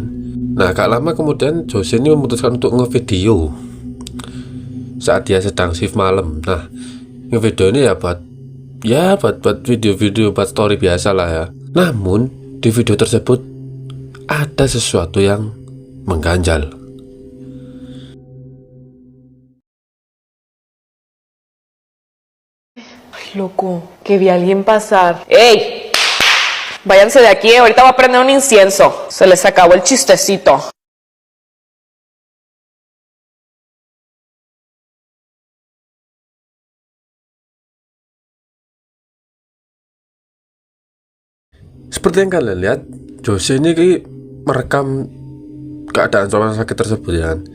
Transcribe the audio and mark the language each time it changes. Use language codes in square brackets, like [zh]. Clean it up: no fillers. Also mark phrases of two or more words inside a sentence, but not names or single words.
[id] Nah, gak lama kemudian Jose ini memutuskan untuk ngevideo saat dia sedang shift malam. Nah, ngevideo ini ya buat video-video, buat story biasa lah ya. Namun di video tersebut ada sesuatu yang mengganjal. [es] Loco, que vi a alguien pasar. ¡Ey! Váyanse de aquí, ahorita voy a prender un incienso. Se les acabó el chistecito. [id] Seperti yang kalian lihat, Jose ini merekam keadaan rumah sakit tersebut ya kan.